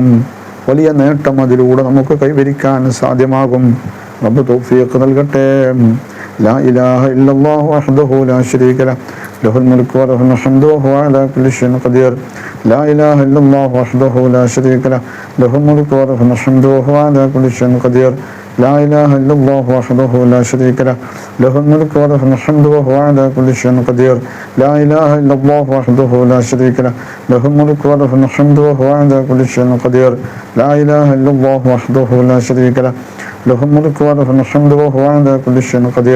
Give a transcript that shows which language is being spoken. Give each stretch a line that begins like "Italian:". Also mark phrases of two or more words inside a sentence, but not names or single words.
Malayalam: വലിയ നേട്ടം അതിലൂടെ നമുക്ക് കൈവരിക്കാൻ സാധ്യമാകും. റബ്ബ് തൗഫീഖ് നൽകട്ടെ.
Arabic: لا إله إلا الله وحده لا شريك له له الملك وله الحمد وهو على كل شيء قدير. لا إله إلا الله وحده لا شريك له له الملك وله الحمد وهو على كل شيء قدير. لا إله إلا الله وحده لا شريك له له الملك وله الحمد وهو على كل شيء قدير. لا إله إلا الله وحده لا شريك له له الملك وله الحمد وهو على كل شيء قدير. لا إله إلا الله وحده لا شريك له له الملك وله الحمد وهو على كل شيء قدير.